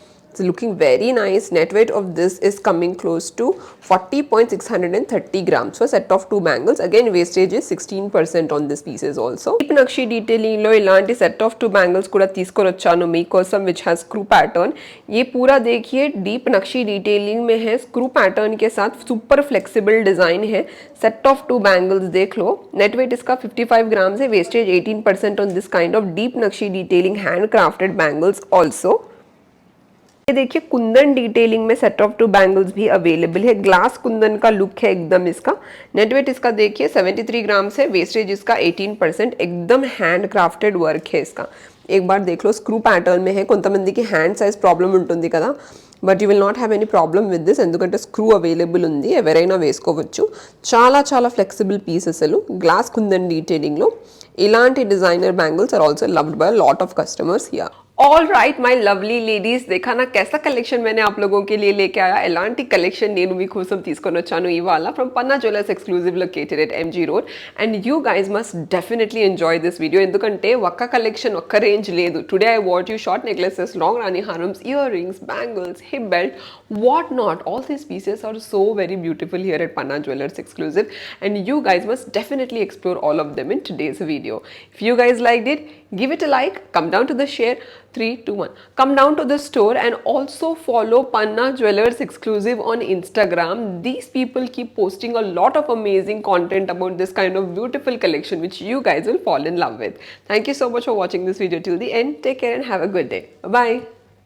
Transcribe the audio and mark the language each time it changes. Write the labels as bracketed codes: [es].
[en] It's looking very nice. Net weight of this is coming close to 40.630 grams for set of two bangles. Again, wastage is 16% on this pieces also. [te] Deep Nakshi detailing lo ilanti set of two bangles kuda తీసుకొని వచ్చాను మీకోసం, [en] which has screw pattern. [hi] ये पूरा देखिए deep Nakshi detailing में है, screw pattern के साथ super flexible design है. Set of two bangles देख लो. Net weight इसका 55 grams है, wastage 18% [en] on this kind of deep Nakshi detailing handcrafted bangles also. [hi] ये देखिए कुंदन डिटेलिंग में सेट ऑफ टू बैंगल्स भी अवेलेबल है. ग्लास कुंदन का लुक है एकदम इसका. नेट वेट इसका देखिए 73 ग्राम्स है, वेस्टेज इसका 18%. एकदम हैंड क्राफ्टेड वर्क है इसका. एक बार देख लो, स्क्रू पैटर्न में है. [te] కొంతమందికి హ్యాండ్ సైజ్ ప్రాబ్లం ఉంటుంది కదా, [en] but you will not have any problem with this, [te] ఎందుకంటే స్క్రూ అవైలబుల్ ఉంది, ఎవరైనా వేసుకోవచ్చు. చాలా చాలా ఫ్లెక్సిబుల్ పీస్ అసలు. గ్లాస్ కుందన్ డీటెయిలింగ్లో ఇలాంటి designer bangles [en] Are also loved by lot of customers here. All right my lovely ladies, [hi] देखा ना कैसा कलेक्शन मैंने आप लोगों के लिए लेके आया. [te] ఎలాంటి కలెక్షన్ నేను మీకోసం తీసుకొని వచ్చాను ఇవాళ [en] From Panna jewellers exclusive located at MG road. And you guys must definitely enjoy this video, [te] ఎందుకంటే ఒక్క కలెక్షన్ ఒక్క రేంజ్ లేదు. [en] Today I what you short necklaces, long rani హారమ్స్, ear rings, bangles, hip belt, what not. All these pieces are so very beautiful here at Panna jewellers exclusive, and you guys must definitely explore all of them in today's video. If you guys liked it, give it a like, come down to the share. 3, 2, 1. Come down to the store and also follow Panna Jewelers Exclusive on Instagram. These people keep posting a lot of amazing content about this kind of beautiful collection which you guys will fall in love with. Thank you so much for watching this video till the end. Take care and have a good day. Bye-bye.